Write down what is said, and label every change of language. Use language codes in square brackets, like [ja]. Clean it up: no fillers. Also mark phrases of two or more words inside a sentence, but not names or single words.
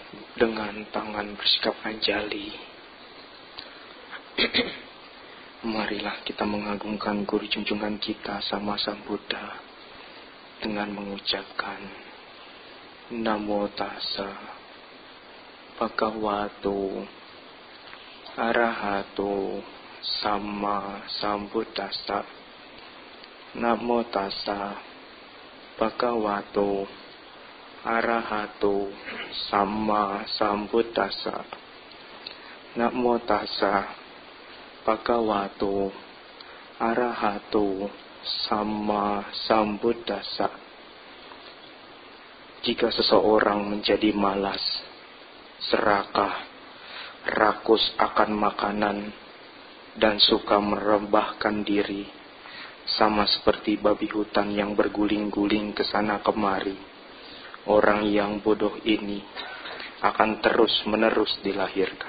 [id] dengan tangan bersikap anjali. Marilah kita mengagungkan guru junjungan kita sama Sang Buddha dengan mengucapkan [pi] Namo Tassa Bhagavato Arahato Sama Sambuddhassa. Namo Tassa Bhagavato Arahato Sama Sambuddhassa. Namo Tassa Bhagavato Arahato Sama Sambuddhassa. [id] Jika seseorang menjadi malas, serakah, rakus akan makanan, dan suka merembahkan diri, sama seperti babi hutan yang berguling-guling ke sana kemari, orang yang bodoh ini akan terus-menerus dilahirkan.